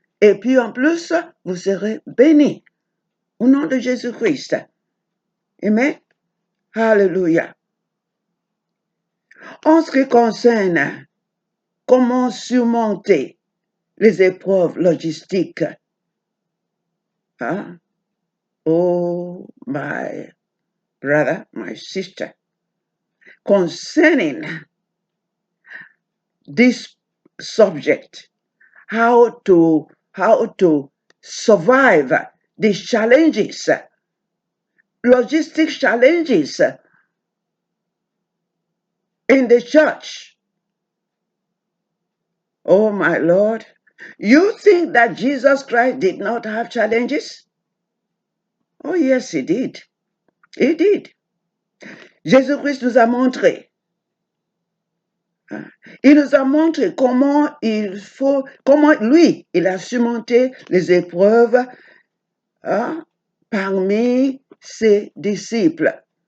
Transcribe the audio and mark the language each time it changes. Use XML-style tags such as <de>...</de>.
<fr>Et puis en plus, vous serez bénis. Au nom de Jésus-Christ. Amen. Alléluia. En ce qui concerne comment surmonter les épreuves logistiques. Hein?</fr> <en>Oh, my brother, my sister, concerning this subject, how to survive these challenges, logistic challenges in the church. Oh my Lord, you think that Jesus Christ did not have challenges? Oh yes, he did. He did.</en> <fr>Jésus-Christ nous a montré. Il nous a montré comment lui, il a surmonté les épreuves parmi ses disciples.</fr>